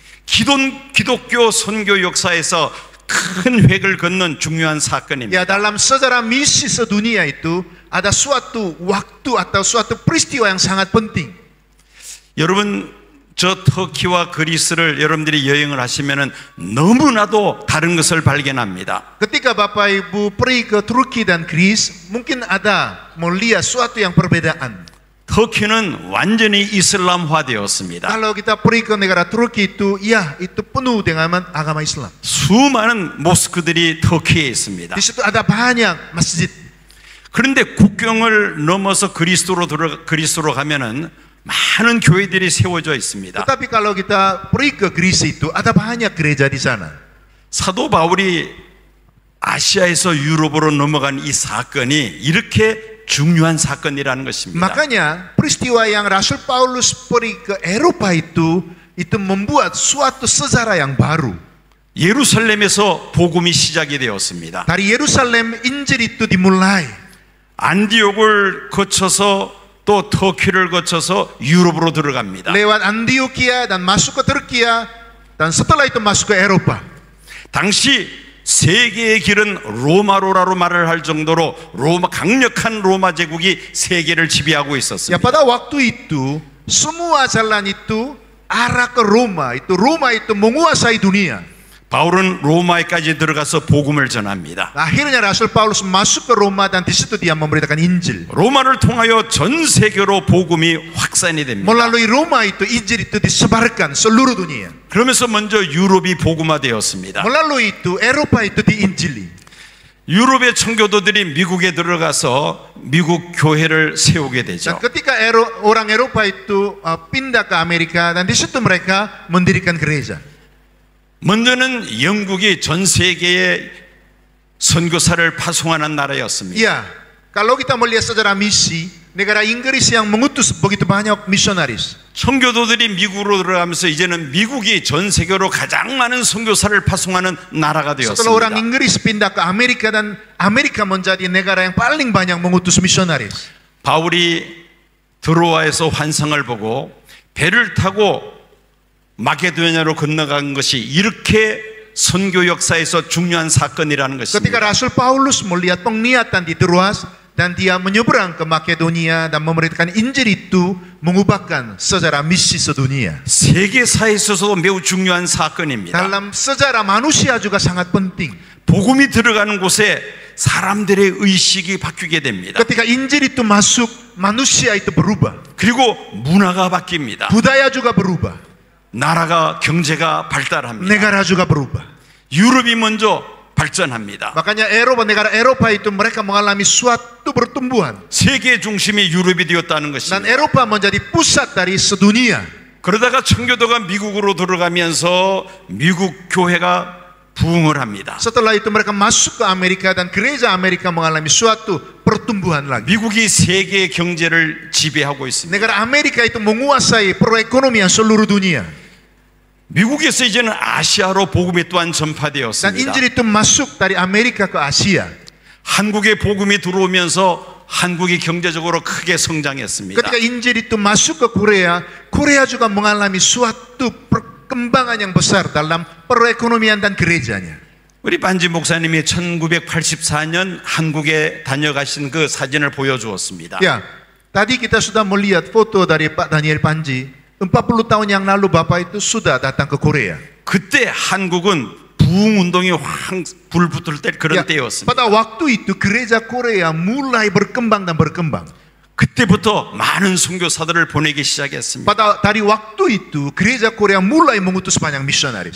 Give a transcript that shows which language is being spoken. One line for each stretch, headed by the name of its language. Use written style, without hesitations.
Korean: 기독교 선교 역사에서 큰 획을 긋는 중요한 사건입니다.
Indonesian: Ya, dalam sejarah misi sedunia itu ada suatu waktu atau suatu peristiwa yang sangat penting.
Korean: 여러분 저 터키와 그리스를 여러분들이 여행을 하시면은 너무나도 다른 것을 발견합니다.
Indonesian: Ketika Bapak Ibu pergi ke Turki dan Greece, mungkin ada melihat suatu yang perbedaan.
Korean: 터키는 완전히 이슬람화되었습니다.
Indonesian: Kalau kita pergi ke negara Turki itu, ya itu penuh dengan agama Islam.
Korean: 수많은 모스크들이 터키에 있습니다.
Indonesian: Di situ ada banyak masjid.
Korean: 그런데 국경을 넘어서 그리스도로 가면은 많은 교회들이 세워져 있습니다.
Indonesian: Tetapi kalau kita pergi ke Grecia itu, ada banyak gereja di sana.
Korean: 사도 바울이 아시아에서 유럽으로 넘어간 이 사건이 이렇게 중요한 사건이라는 것입니다.
Indonesian: Makanya peristiwa yang Rasul Paulus pergi ke Eropa itu membuat suatu sejarah yang baru.
Korean: 예루살렘에서 복음이 시작이 되었습니다.
Indonesian: Dari Yerusalem Injil itu dimulai.
Korean: 안디옥을 거쳐서 또 터키를 거쳐서 유럽으로 들어갑니다.
Indonesian: Lewat Antioquia dan masuk ke Turkiya dan setelah itu masuk ke Eropa.
Korean: 당시 세계의 길은 로마로라로 말을 할 정도로 강력한 로마 제국이 세계를 지배하고
Indonesian: Ya
Korean: 있었습니다.
Indonesian: pada waktu itu semua jalan itu arah ke Roma. Roma itu menguasai dunia.
Korean: 바울은 로마에까지 들어가서 복음을 전합니다.
Indonesian: Akhirnya Rasul Paulus masuk ke Roma dan di situ dia memberitakan Injil.
Korean: 로마를 통하여 전 세계로 복음이 확산이 됩니다.
Indonesian: Melalui Roma itu Injil itu disebarkan seluruh dunia.
Korean: 그러면서 먼저 유럽이 복음화되었습니다.
Indonesian: Melalui itu Eropa itu diinjili.
Korean: 유럽의 청교도들이 미국에 들어가서 미국 교회를 세우게
Indonesian: Dan
Korean: 되죠.
Indonesian: ketika orang Eropa itu pindah ke Amerika dan di situ mereka mendirikan gereja.
Korean: 먼저는 영국이 전 세계에 선교사를 파송하는 나라였습니다.
Indonesian: Ya, kalau kita melihat sejarah misi, negara Inggris yang mengutus begitu banyak misionaris.
Korean: 청교도들이 미국으로 들어가면서 이제는 미국이 전 세계로 가장 많은 선교사를 파송하는 나라가
Indonesian: Setelah orang
Korean: 되었습니다.
Indonesian: Inggris pindah ke Amerika dan Amerika menjadi negara yang paling banyak mengutus misionaris.
Korean: 바울이 드로아에서 환상을 보고 배를 타고 마게도냐로 건너간 것이 이렇게 선교 역사에서 중요한 사건이라는
Indonesian: Ketika
Korean: 것입니다.
Indonesian: Rasul Paulus melihat penglihatan di Troas dan dia menyeberang ke Makedonia dan memberitakan Injil itu mengubahkan sejarah misi sedunia.
Korean: 세계사에 있어서도 매우 중요한 사건입니다.
Indonesian: Dalam sejarah manusia juga sangat penting.
Korean: 복음이 들어가는 곳에 사람들의 의식이 바뀌게 됩니다.
Indonesian: Ketika Injil itu masuk, manusia itu berubah.
Korean: 그리고 문화가 바뀝니다.
Indonesian: Budaya juga berubah.
Korean: 나라가 경제가 발달합니다.
Indonesian: Negara juga berubah.
Korean: 유럽이 먼저 발전합니다.
Indonesian: Makanya negara Eropa itu mereka mengalami suatu pertumbuhan.
Korean: 세계 중심이 유럽이 되었다는 것입니다.
Indonesian: Eropa menjadi pusat dari sedunia.
Korean: 그러다가 청교도가 미국으로 들어가면서 미국 교회가 부흥을 합니다.
Indonesian: Setelah itu mereka masuk ke Amerika dan gereja Amerika mengalami suatu pertumbuhan lagi.
Korean: 미국이 세계 경제를 지배하고 있습니다.
Indonesian: Negara Amerika itu menguasai perekonomian seluruh dunia.
Korean: 미국에서 이제는 아시아로 복음이 또한
Indonesian: Dan
Korean: 전파되었습니다.
Indonesian: Injil itu masuk dari Amerika ke Asia.
Korean: 한국에 복음이 들어오면서 한국이 경제적으로 크게 성장했습니다.
Indonesian: Ketika Injil itu masuk ke Korea, Korea juga mengalami suatu perkembangan yang besar dalam perekonomian dan gerejanya.
Korean: 우리 반지 목사님이 1984년 한국에 다녀가신 그 사진을 보여주었습니다.
Indonesian: Ya, tadi kita sudah melihat foto dari Pak Daniel Panji. 40 tahun yang lalu Bapak itu sudah datang ke Korea.
Korean: 그때 한국은 부흥 운동이 확 불붙을 때 그런
Indonesian: Ya,
Korean: 때였습니다.
Indonesian: pada waktu itu gereja Korea mulai berkembang dan berkembang.
Korean: 그때부터 많은 선교사들을 보내기 시작했습니다.
Indonesian: Dari waktu itu gereja Korea mulai mengutus banyak misionaris.